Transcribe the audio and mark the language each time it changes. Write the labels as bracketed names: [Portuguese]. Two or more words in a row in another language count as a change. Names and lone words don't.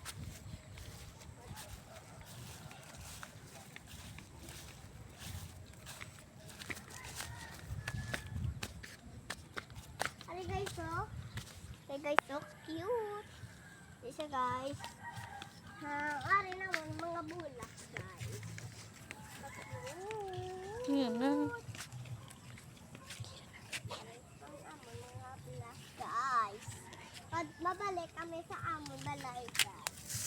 [English] Hi guys, oh. Hey guys, so cute. Isa guys. [Hiligaynon] Ari naman mga bulak guys. Yan na. Ang amon mga bulak guys. Pag mabalik kami sa amon balay guys.